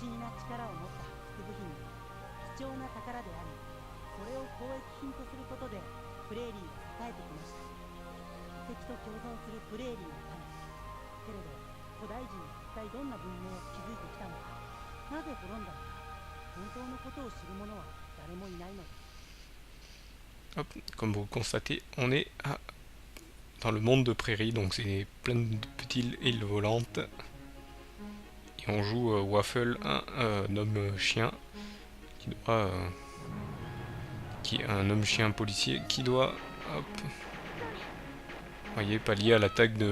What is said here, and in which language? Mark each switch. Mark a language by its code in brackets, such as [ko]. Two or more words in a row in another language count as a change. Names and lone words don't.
[ja] 不思議な力を持った発掘部品は貴重な宝であり、それを交易品とすることでプレーリーが栄えてきました。遺跡と共存するプレーリーの種。けれど古代人は一体どんな文明を築いてきたのか、なぜ滅んだのか、本当のことを知る者は誰もいないのです。 [fr] Hop, comme vous le constatez, on est dans le monde de prairie, donc c'est plein de petites îles volantes. Et on joue Waffle, un homme chien, qui doit, qui est un homme chien policier, qui doit, hop, vous voyez, pallier à l'attaque